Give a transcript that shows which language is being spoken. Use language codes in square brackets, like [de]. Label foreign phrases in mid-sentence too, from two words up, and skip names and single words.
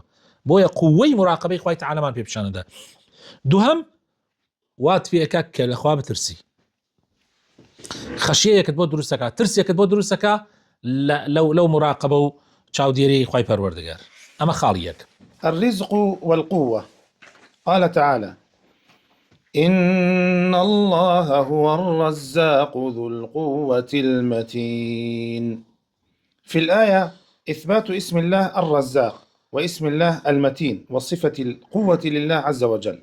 [ckb] بۆیە قووەی مراقبەی خوای تعالیمان پێ پیشانەدا. دووهەم، وات پێەکە کە لەخوا بترسی، خەشیەیەکت بۆ دروستەکە، ترسێکت بۆ دروستەکە لەو مراقبە و چاودێری خوای پەروەردگار. ئەمە خاڵی یەک. [ar] الرزق والقوة. قال تعالى: إن الله هو الرزاق ذو القوة المتين. في الآية إثبات اسم الله الرزاق واسم الله المتين وصفة القوة لله عز وجل.